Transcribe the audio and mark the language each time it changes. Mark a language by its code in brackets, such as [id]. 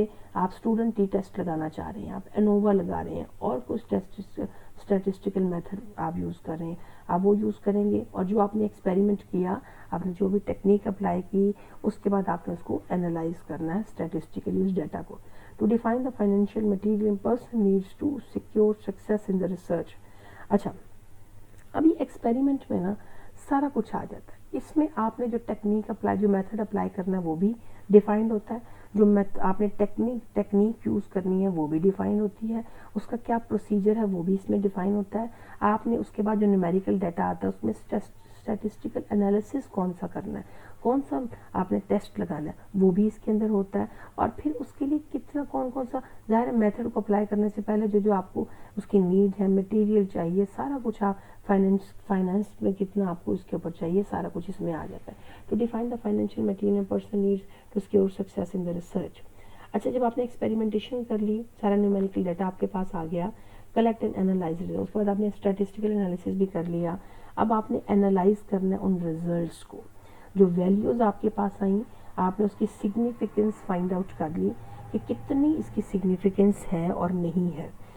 [ur] جیسے آپ student T test لگانا چاہ رہے ہیں, آپ انووا لگا رہے ہیں, اور کچھ اسٹیٹسٹیکل میتھڈ آپ یوز کر رہے ہیں, آپ وہ یوز کریں گے. اور جو آپ نے ایکسپیریمنٹ کیا, آپ نے جو بھی ٹیکنیک اپلائی کی, اس کے بعد آپ نے اس کو انالائز کرنا ہے اسٹیٹسٹیکلی اس ڈیٹا کو. [en] To define the financial material person needs to secure success in the research. [ur] اچھا, ابھی ایکسپیریمنٹ میں نا سارا کچھ آ جاتا ہے. اس میں آپ نے جو ٹیکنیک اپلائی, جو میتھڈ اپلائی کرنا ہے وہ بھی ڈیفائنڈ ہوتا ہے, جو آپ نے ٹیکنیک یوز کرنی ہے وہ بھی ڈیفائن ہوتی ہے, اس کا کیا پروسیجر ہے وہ بھی اس میں ڈیفائن ہوتا ہے. آپ نے اس کے بعد جو نیومیریکل ڈیٹا آتا ہے اس میں اسٹیٹسٹیکل انالیسس کون سا کرنا ہے, کون سا آپ نے ٹیسٹ لگانا ہے وہ بھی اس کے اندر ہوتا ہے. اور پھر اس کے لیے کتنا کون سا ظاہر میتھڈ کو اپلائی کرنے سے پہلے جو آپ کو اس کی نیڈ ہے, مٹیریل چاہیے, سارا کچھ آپ فائنانس میں کتنا آپ کو اس کے اوپر چاہیے, سارا کچھ اس میں آ جاتا ہے. [en] To define the financial material person needs to secure success in the research. [ur] اچھا, جب آپ نے ایکسپیریمنٹیشن کر لی, سارا نیومیریکل ڈیٹا آپ کے پاس آ گیا, [en] collect and analyse result, [ur] اس کے بعد آپ نے اسٹیٹسٹیکل انالیسس بھی کر لیا. اب آپ نے انالائز کرنا ہے ان ریزلٹس کو, جو ویلیوز آپ کے پاس آئیں, آپ نے اس کی سگنیفیکنس فائنڈ آؤٹ کر لی کہ کتنی اس کی سگنیفیکنس ہے اور نہیں ہے.